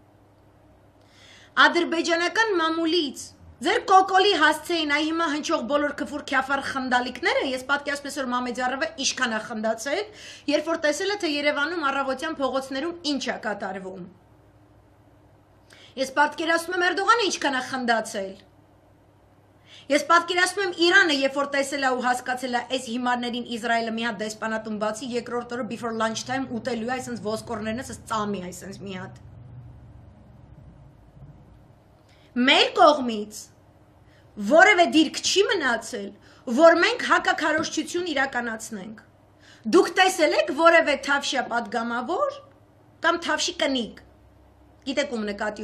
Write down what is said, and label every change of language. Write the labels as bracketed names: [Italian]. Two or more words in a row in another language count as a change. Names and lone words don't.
[Armenian] ադրբեջանական մամուլից ձեր կոկոլի հասցեին այ հիմա հնչող բոլոր քֆուր քյաֆար խնդալիքները, ես պատկերացնում եմ, որ Մամեդյարովը ինչքան է խնդացել, երբ որ տեսել է, թե Երևանում առավոտյան փողոցներում ինչ է կատարվում։ Ես պատկերացնում եմ Էրդողանը ինչքան է խնդացել։ Ես պատկերացնում եմ Իրանը, երբ որ տեսել է ու հասկացել է այս հիմարներին Իսրայելը մի հատ դեսպանատուն բացի, երկրորդ օրը [English] before lunch time [Armenian] ուտելու է, այսպես ոսկորներն էս ծամի, այսպես մի հատ։ Մեր կողմից որևէ դիրք չի մնացել, որ մենք հակաքարոզչություն իրականացնենք։ Դուք տեսել եք որևէ թավշյա падգամավոր կամ թավշի կնիկ, գիտեք ում նկատի